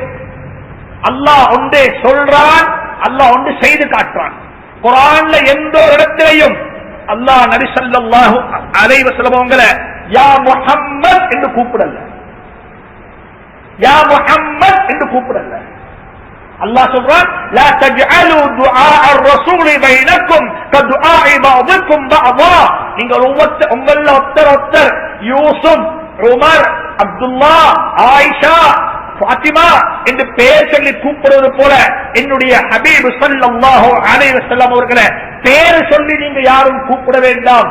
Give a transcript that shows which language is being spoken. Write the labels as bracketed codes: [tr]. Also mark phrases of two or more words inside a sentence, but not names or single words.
[ta] அல்லாஹ் ஒன்றே சொல்றான், அல்லாஹ் ஒன்று செய்து காட்டுறான். குர்ஆன்ல எந்த ஒரு இடத்திலையும் அல்லாஹ் நபி [ar] صلى الله عليه وسلم [ta] அவங்களை [ar] يا محمد [ta] என்று கூப்பிடல, [ar] يا محمد [ta] என்று கூப்பிடல. அல்லாஹ் சொல்றான், [ar] لا تجعلوا دعاء الرسول بينكم كدعاء بعضكم بعضا. [ta] நீங்க உங்கள ஒருத்தர் யூசுப், உமர், அப்துல்லா, ஆயிஷா, ஃபாத்திமா என்று பெயர் சொல்லி கூப்பிடுவது போல என்னுடைய ஹபீப் [ar] صلى الله عليه وسلم [ta] அவர்களை பேரு சொல்லி நீங்க யாரும் கூப்பிட வேண்டாம்.